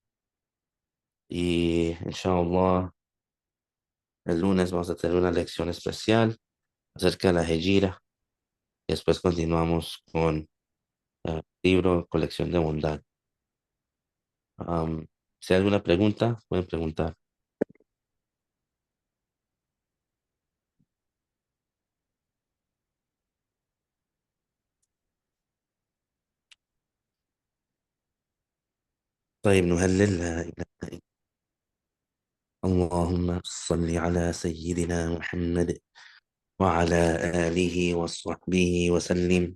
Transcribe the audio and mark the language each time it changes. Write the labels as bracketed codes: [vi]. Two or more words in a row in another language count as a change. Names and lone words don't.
[es] Y inshallah, el lunes vamos a tener una lección especial acerca de la Hejira. Y después continuamos con el libro Colección de Bondad. Si hay alguna pregunta, pueden preguntar. [ar] طيب نهلل لا إله إلا اللهم صل على سيدنا محمد وعلى آله وصحبه وسلم.